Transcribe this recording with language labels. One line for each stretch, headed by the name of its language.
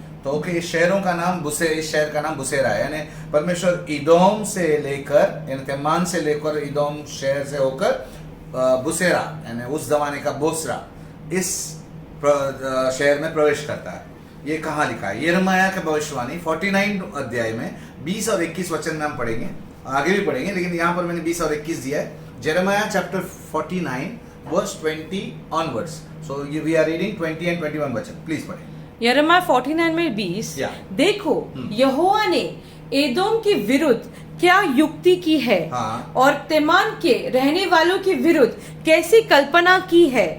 Hindi: तो ओके, इस शहरों का नाम इस शहर का नाम बुसेरा है, यानी परमेश्वर ईदोम से लेकर, यानी तेमान से लेकर ईदोम शहर से होकर बुसेरा, यानी उस ज़माने का बोसरा, इस शहर में प्रवेश करता है। ये कहाँ लिखा है? यिर्मयाह की भविष्यवाणी 49 अध्याय में 20 और 21 वचन में हम पढ़ेंगे, आगे भी पढ़ेंगे, लेकिन यहाँ पर मैंने 20 और 21 दिया है।
English: Jeremiah chapter 49 verse 20 onwards. So we are reading 20 and 21 वचन, please पढ़ें।
Hindi: यिर्मयाह 49 में 20, देखो यहोवा ने एदोम के विरुद्ध क्या युक्ति की है, और तेमान के रहने वालों के विरुद्ध कैसी कल्पना की है।